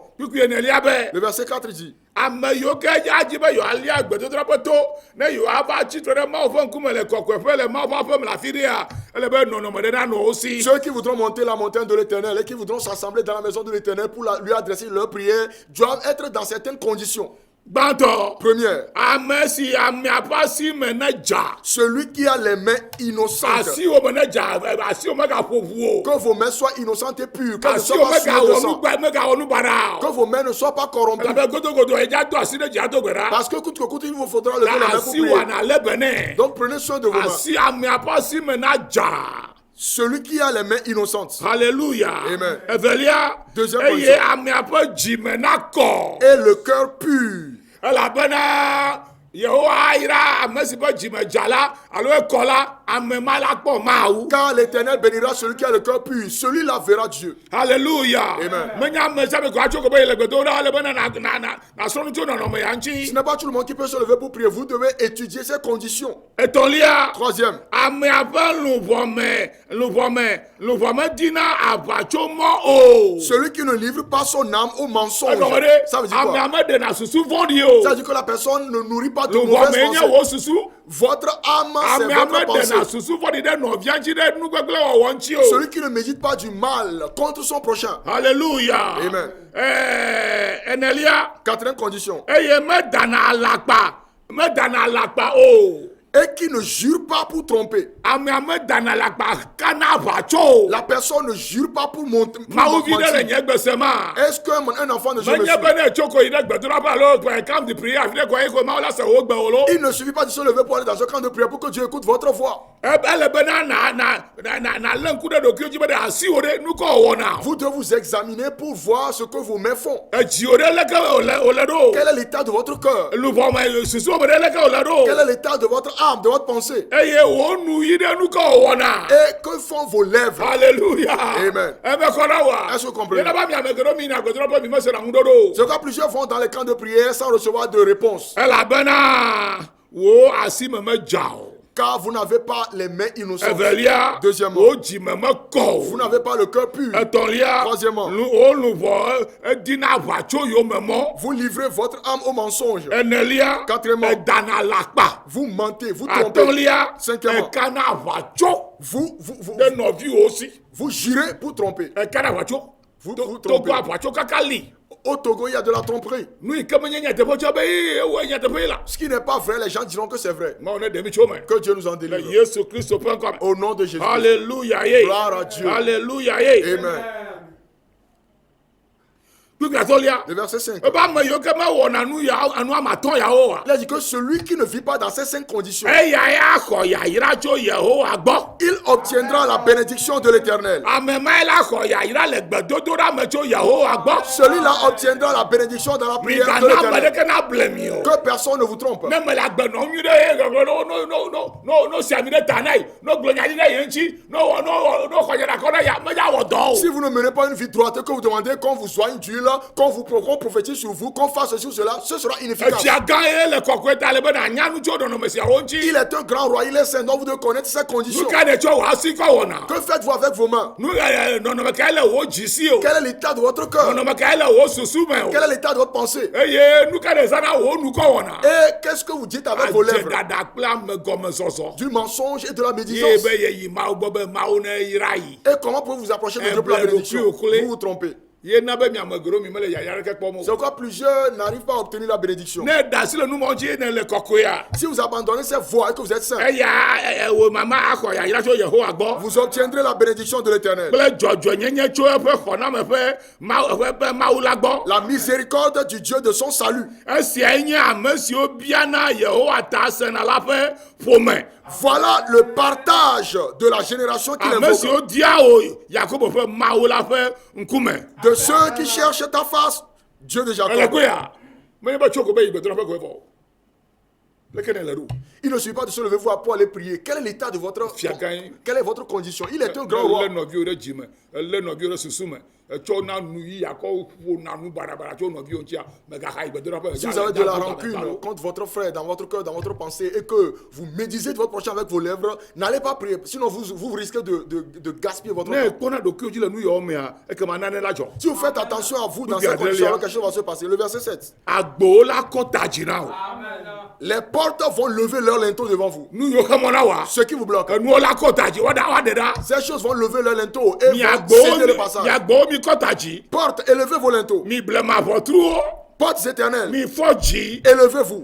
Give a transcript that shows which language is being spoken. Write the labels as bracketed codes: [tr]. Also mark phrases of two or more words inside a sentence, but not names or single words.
[fr] Le verset 4 dit: ceux qui voudront monter la montagne de l'Éternel et qui voudront s'assembler dans la maison de l'Éternel pour lui adresser leur prière doivent être dans certaines conditions. [ee] gbãtɔ [fr] Première, [ee] ame si amea ƒe asi me ne dza [fr] celui qui a les mains innocentes. [ee] asiwo me ne dza asiwo megaƒo ʋu o [fr] Que vos mains soient innocentes et pures, qu'elles ne soient [ee] asiwo [fr] pas souillées de sang. [ee] megawɔ nu baɖa [fr] Que [ee] o [fr] vos mains ne soient pas corrompues. [ee] elabe godogodo edza do asi ɖe dzi do gbe ɖa [fr] Parce que coûte que coûte, il vous faudra lever la [ee] na [fr] main pour [ee] asi [fr] prier. [ee] wɔna lé be nɛ [fr] Donc prenez soin de vos mains. [ee] asi amea ƒe asi me na dza. [fr] Celui qui a les mains innocentes. Hallelujah. Amen. [ee] Evelia. [fr] Deuxième [ee] eye [fr] position. [ee] amea ƒe dzime nakɔ [fr] Et le cœur pur. elabena yehowa ayra ame si ƒe dzime dza la alo ekɔ la ame ma la kpɔ Mawu. Car l'Éternel bénira celui qui a le cœur pur. Celui-là verra Dieu. Hallelujah. Amen. [ee] Menye ame sia ame ko atso ko be yele gbedo ɖa ale bena nasrɔ̃ nu tso nɔnɔme ya [fr] Ce [ee] ŋuti. [fr] n'est pas tout le monde qui peut se lever pour prier. Vous devez étudier ces conditions. [ee] Etɔ̃lia. [fr] Troisième, [ee] Amea ƒe luʋɔ me dina aʋatsomɔ o. [fr] celui qui ne livre pas son âme au mensonge. [ee] Egɔme ɖe [fr] Ça veut dire quoi? [ee] amea me ɖena susu vɔ̃ɖi o. [fr] Ça veut dire que la personne ne nourrit pas de [ee] Luʋɔ [fr] mauvaises [ee] me nye [fr] pensées. [ee] wo susu. [fr] Votre âme, c'est [ee] Amea me [fr] votre [ee] ɖena [fr] pensée. [ee] susu vɔ̃ɖi ɖe nɔvia ŋuti ɖe nugbegble wɔwɔ ŋuti o. [fr] Celui qui ne médite pas du mal contre son prochain. Hallelujah. Amen. [ee] Enelia. [fr] Quatrième condition. [ee] Eye medana alakpa o. [fr] Et qui ne jure pas pour tromper. [ee] Amea medana alakpa kana aʋatso o. [fr] La personne ne jure pas pour monter. [ee] Mawu vi ɖe le nye gbese ma. [fr] Est-ce qu'un enfant de Dieu me [ee] Menye [fr] suit? [ee] be ne tso ko yi ɖe gbedoɖaƒe alo [fr] camp de prière [ee] afi ɖe ko eye ko Mawu la se wo gbe o lo. [fr] Il ne suffit pas de se lever pour aller dans un camp de prière pour que Dieu écoute votre voix. [ee] Ele be na lé ŋku ɖe ɖokuiwo dzi be ɖe asi wo ɖe nu kɔ wɔna. [fr] Vous devez vous examiner pour voir ce que vos mains font. [ee] Edzi wo ɖe leke wòle ɖo. [fr] Quel est l'état de votre cœur? [ee] Luʋɔ me susu wo me ɖe leke wòle [fr] Quel [ee] ɖo. [fr] est l'état de votre âme, de votre pensée? Eye wo nu yi ɖe nu kɔ wɔna. Et que font vos lèvres? Alléluia. Amen. [ee] Ebe kɔ ɖe wa. [fr] Est-ce que vous comprenez? [ee] Yena ba mi ame geɖewo mi yina gbedoɖaƒe mi me se na ŋu ɖoɖo. [fr] C'est quand plusieurs vont dans les camps de prière sans recevoir de réponse. [ee] Elabena wo asi me dza o. [fr] Car vous n'avez pas les mains innocentes. [ee] Evelia. [fr] Deuxièmement, [ee] Wo dzime mekɔ [fr] vous [ee] o. [fr] n'avez pas le cœur pur. [ee] Etɔ̃lia. [fr] Troisièmement, [ee] Wo luʋɔ edina aʋatso yomemɔ. [fr] vous livrez votre âme au mensonge. [ee] Enelia. [fr] Quatrièmement, [ee] Edana alakpa. [fr] vous mentez, vous trompez. [ee] Atɔ̃lia. [fr] Cinquièmement, [ee] Ekana aʋatso [fr] vous [ee] ɖe nɔviwo si. [fr] jurez pour tromper. [ee] Ekana aʋatso. [fr] Vous [ee] Togo [fr] trompez. [ee] aʋatso kaka li. [fr] Au Togo, il y a de la tromperie. [ee] Nu yi ke menye nyateƒe tsɔ be ewoe nyateƒe la. [fr] Ce qui n'est pas vrai, les gens diront que c'est vrai. [ee] Mawu ne ɖe mi tso me. [fr] Que Dieu nous en [ee] Le [fr] délivre. [ee] Yesu Kristo ƒe ŋkɔ me. [fr] Au nom de Jésus. [ee] Alléluia ye. [fr] Gloire à Dieu. [ee] Alléluia ye. [fr] Amen. [ee] Kpikplatɔlia. [fr] Le verset 5. [ee] Ebe ame yiwo ke mewɔna anu amatɔ yawo wa. [fr] Il a dit que celui qui ne vit pas dans ces 5 conditions, [ee] Eya ya xɔ yayra tso Yehowa gbɔ. [fr] il obtiendra la bénédiction de l'Éternel. [ee] Ame ma la xɔ yayra le gbedodoɖa me tso Yehowa gbɔ. [fr] Celui-là obtiendra la bénédiction dans la prière de [ee] Migana ame [fr] l'Éternel. [ee] ɖeke na ble mi o. [fr] Que personne ne vous trompe. [ee] Ne me le agbenɔ nyui ɖe ye no si ami ɖe ta na yi, no gblɔ nya ɖi ɖe ye ŋuti, no xɔ nyadakɔ ɖe ya, medza wɔ dɔ [fr] Si [ee] o. [fr] vous ne menez pas une vie droite, que vous demandez qu'on vous soigne d'huile, qu'on prophétise sur vous, qu'on fasse ceci ou cela, ce sera inefficace. [ee] Etsia gã ye le kɔkɔe ta le be nànya nu tso nɔnɔme siawo ŋuti. [fr] Il est un grand roi, il est saint, donc vous devez connaître ces [ee] Nu [fr] conditions. [ee] ka ne tsɔ wò asi kɔ wɔna? [fr] Que faites-vous avec vos mains? [ee] Nɔnɔme ka le wo dzi si o. [fr] Quel est l'état de votre cœur? [ee] Nɔnɔme ka le wo susu me o. [fr] Quel est l'état de votre pensée? [ee] Eye nu ka ne zana wo nu kɔ wɔna? [fr] Et qu'est-ce que vous dites avec vos [ee] Adze [fr] lèvres? [ee] dada kple amegɔmesɔsɔ. [fr] Du mensonge et de la [ee] Ye [fr] médisance. [ee] be yeyi Mawu gbɔ be Mawu ne yra yi. [fr] Et comment pouvez-vous vous approcher de Dieu pour la bénédiction? Vous vous trompez. [ee] Ye na be miame geɖewo mi mele yaya ɖeke kpɔm [fr] C'est [ee] o. [fr] pourquoi plusieurs n'arrivent pas à obtenir la bénédiction. [ee] Ne da asi le numɔ dzi ne le kɔkɔea. [fr] Si vous abandonnez ces voies et que vous êtes saint, [ee] Eya wo mama axɔ yayra tso Yehowa gbɔ. [fr] vous obtiendrez la bénédiction de l'Éternel. [ee] Kple dzɔdzɔnyenye tso eƒe xɔname ƒe Mawu la gbɔ. [fr] La miséricorde du Dieu de son salut. [ee] Esiae nye ame siwo biana Yehowa ta sena la ƒe ƒome. [fr] Voilà le partage de la génération qui [ee] Ame [fr] l'invoque. [ee] siwo dia wo Yakobo ƒe Mawu la ƒe ŋkume. [fr] De ceux qui cherchent ta face, Dieu de [ee] Ele [fr] Jacob. [ee] koe menye be tso ko be yi gbedoɖaƒe koe vɔ. Leke ne le ɖo. [fr] Il ne suffit pas de se lever vous pour aller prier. Quel est l'état de votre... Fiagain. Quelle est votre condition? Il est un grand [ee] Ele [fr] roi. [ee] nɔviwo ɖe dzime, ele nɔviwo ɖe susu me, etsɔ na nu yi akɔ ƒo na nu baɖabaɖa tso nɔviwo ŋutia, megaxa yi gbedoɖaƒe. [fr] Si vous avez de la rancune contre votre frère dans votre cœur, dans votre pensée, et que vous médisez de votre prochain avec vos lèvres, n'allez pas prier. Sinon, vous risquez de gaspiller votre [ee] Ne [fr] temps. [ee] kpɔna ɖokuiwo dzi le nu yawo mea, ekema nane la dzɔ. [fr] Si vous faites attention à vous dans Oui, ces Adrien. conditions, alors quelque chose va se passer. Le verset 7. [ee] Agbowo la kɔ ta dzi na o. [fr] Les portes vont lever leur linteau devant vous. [ee] Nu yiwo ke mɔna wa. [fr] Ce qui vous bloque. [ee] Enuwo la kɔ ta dzi, wa ɖe ɖa. [fr] Ces choses vont lever leur linteau et [ee] Mi [fr] vont [ee] agbowo [fr] céder le [ee] mi [fr] passage. [ee] kɔ ta dzi. [fr] Porte, élevez vos linteaux. [ee] Mi blema ʋɔtruwo. [fr] Portes éternelles, [ee] mi fɔ dzi [fr] élevez-vous.